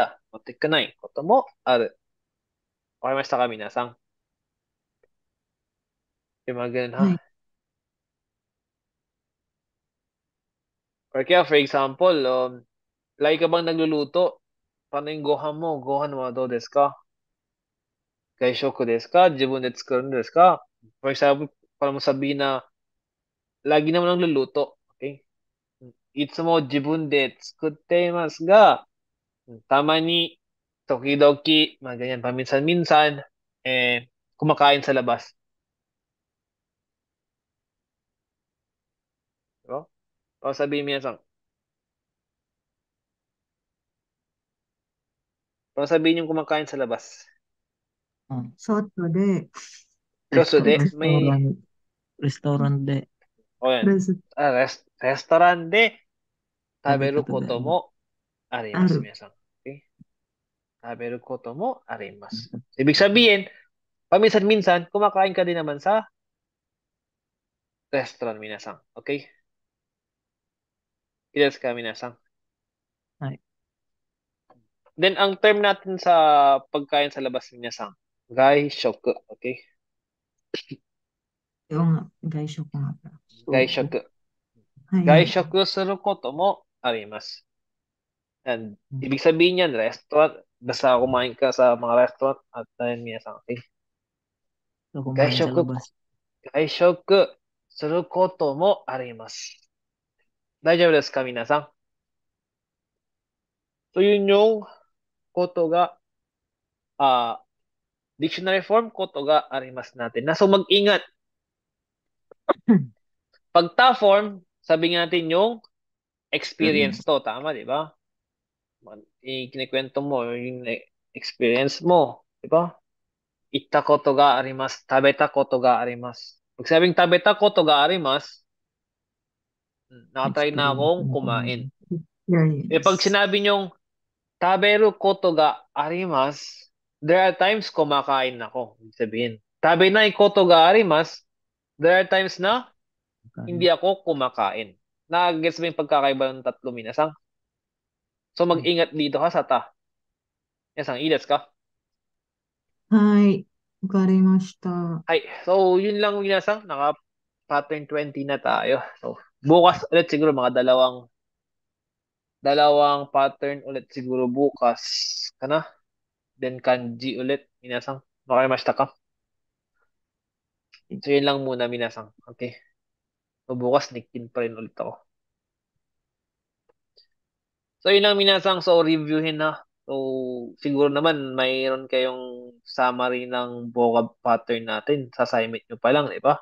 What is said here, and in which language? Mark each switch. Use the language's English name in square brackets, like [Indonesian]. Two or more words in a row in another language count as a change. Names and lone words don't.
[Japanese] もってくないこともある. Okay, mas kami nasang. [Filipino] Yung mga ganun, ha? Or kaya, for example, lagi ka bang nagluluto? Paano yung gohan mo? [Japanese] ご飯もどうですか? 外食ですか？自分で作るですか? [Filipino] For example, para mo sabihin na lagi naman nagluluto. [Japanese] Okay? いつも自分で作っていますが, [Filipino] tama ni tokidoki, mga ganyan, paminsan-minsan, kumakain sa labas. Diba? O sabihin mo yan sa, para sabihin yung kumakain sa labas. [Japanese] 外で. 外で, may... レストランで. [Filipino] O yan. [Japanese] レストランで、食べることもあります、皆さん. [Filipino] Okay? [Japanese] 食べることもあります. [Filipino] Ibig sabihin, paminsan-minsan, kumakain ka din naman sa restaurant, minasan. Okay? Yes ka, minasan. Ay. Then, ang term natin sa pagkain sa labas, [Japanese] 皆さん、外食. [Filipino] Okay? Yung gaishoku nga pa. Gaishoku. [Japanese] 外食することもあります. [Filipino] And, ibig sabihin yan, restaurant. Basta kumain ka sa mga restaurant at minasan. Okay? So, kumain sa labas. [Japanese] 外食することもあります. 大丈夫ですか、皆さん? [Filipino] So, yun yung [Japanese] ことが, [English] dictionary form, [Japanese] ことがあります [Filipino] natin. So, mag-ingat. Pag ta form, sabi natin yung experience to. Tama, di ba? Kinikwento mo yung experience mo. Di ba? [Japanese] 行ったことがあります。食べたことがあります. [Filipino] Pag sabing [Japanese] 食べたことがあります, [Filipino] nakatry na akong kumain. Pag sinabi nyong [Japanese] 食べることがあります, [English] there are times kumakain ako. [Filipino] Ibig sabihin, [Japanese] 食べないことがあります, [English] there are times [Filipino] na hindi ako kumakain. Nag-gets ba yung pagkakaiba ng tatlo, minasan? So, mag-ingat dito ka sa ta. [Japanese] 皆さん、いいですか? はい、わかりました. [Filipino] Hay. So, yun lang, minasan. Naka-pattern 20 na tayo. So, bukas ulit siguro mga dalawang pattern ulit siguro bukas. Kana? Then, kanji ulit, [Japanese] 皆さん。わかりましたか? [Filipino] So, yun lang muna, minasan. Okay? So, bukas, nikin pa rin ulit ako. So, yun lang minasang. So, reviewin na. So, siguro naman, mayroon kayong summary ng vocab pattern natin sa assignment nyo pa lang, di ba?